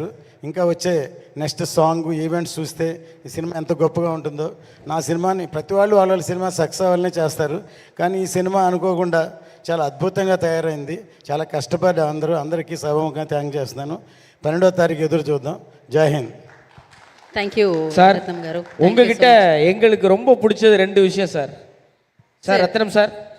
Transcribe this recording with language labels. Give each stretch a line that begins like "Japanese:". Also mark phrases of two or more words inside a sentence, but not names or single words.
Telugu: ఇంకా వచ్చే
English: next song events
Telugu: చూస్తే ఈ సినిమా ఎంత గొప్పగా ఉంటుందో. నా సినిమాని ప్రతి వాళ్ళు వాళ్ళ సినిమా సక్సెస్ అవ్వాలనే చేస్తారు, కానీ ఈ సినిమా అనుకోకుండా చాలా అద్భుతంగా తయారైంది. చాలా కష్టపడి అందరికీ సభముఖంగా థ్యాంక్ చేస్తున్నాను. 12వ తారీఖు ఎదురు చూద్దాం. జై హింద్.
English: thank you
Tamil: சார்
Telugu: ரத்னம் గారు.
Tamil: உங்ககிட்ட எங்களுக்கு ரொம்ப பிடிச்சது 2 விஷயம் சார். சார் ரத்னம் சார்,